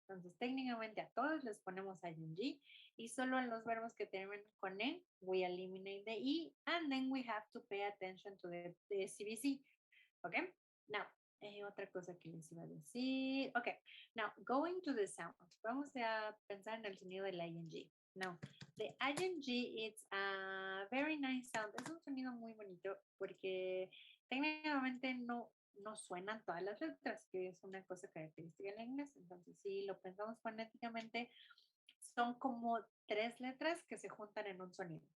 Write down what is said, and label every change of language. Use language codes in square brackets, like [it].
[es] Entonces, técnicamente a todos les ponemos ing y solo a los verbos que terminan con e, [en] we eliminate the e, and then we have to pay attention to the CBC. [es] Okay? [en] Now, [es] otra cosa que les iba a decir. [en] Okay. Now, going to the sound. [es] Vamos a pensar en el sonido del ing. [en] Now, the ing, it's a very nice sound. [es] Es un sonido muy bonito porque técnicamente no suenan todas las letras, que es una cosa característica en inglés. Entonces, si lo pensamos fonéticamente, son como 3 letras que se juntan en un sonido.